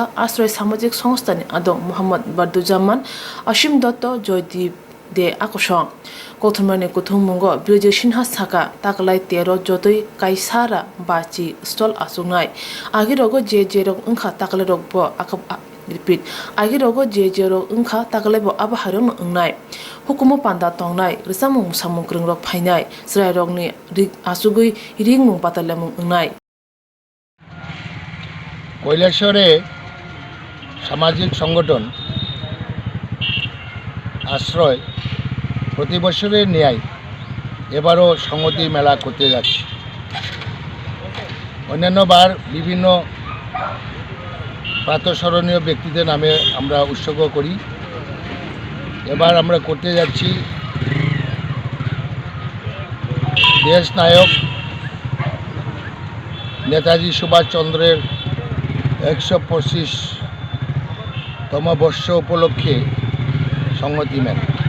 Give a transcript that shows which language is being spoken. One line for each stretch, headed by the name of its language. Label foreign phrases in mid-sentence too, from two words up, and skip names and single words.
Kok Borok: आश्रय सामाजिक संस्थानि आदं मोहम्मद बदुज्जामान असीम दत्त जयदीप दे आकर्षण कौथुमनि कुथुमुंगो ब्रिजे सिन्हा साका ताकलाय 13 जतै काइसारा बाची स्टल आसुंनाय आगिरगो जे रग ओंखा ताकले रगबो रिपीट आगिरगो जे रग ओंखा ताकलेबो आबाहारन ओंनाय हुकुमो पान्दा तंनाय रिसामु मुसामु ग्रंरग फाइनाय स्राय रगनि आसुगै रिंमु बातालेमु ओंनाय
Bangla: কৈলাসহরে সামাজিক সংগঠন আশ্রয় প্রতি বছরের ন্যায় এবারও সংহতি মেলা করতে যাচ্ছে। অন্যান্যবার বিভিন্ন প্রাতঃস্মরণীয় ব্যক্তিদের নামে আমরা উৎসর্গ করি, এবার আমরা করতে যাচ্ছি দেশ নায়ক নেতাজি সুভাষচন্দ্রের 125তম বর্ষ উপলক্ষে সংহতি মেলা।